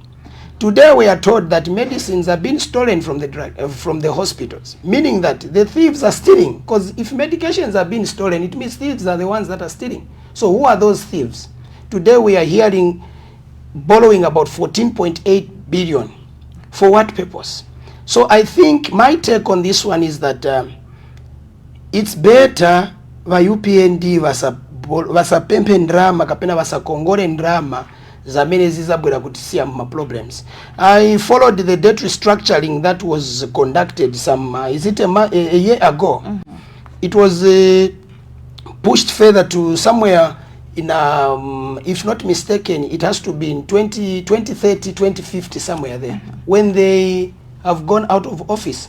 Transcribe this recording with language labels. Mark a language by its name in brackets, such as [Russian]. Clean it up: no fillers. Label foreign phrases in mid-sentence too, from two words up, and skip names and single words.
[English] Today we are told that medicines are being stolen from the hospitals, meaning that the thieves are stealing, because if medications are being stolen, it means thieves are the ones that are stealing. So who are those thieves? Today we are hearing borrowing about 14.8 billion. For what purpose? So I think my take on this one is that it's better [Nyanja] va UPND vasapempe ndrama kapena vasakongole ndrama zamene zizabwera kutisia ma problems. [English] I followed the debt restructuring that was conducted some is it a year ago? It was pushed further to somewhere in if not mistaken, it has to be in 2030, 2050, somewhere there, when they have gone out of office.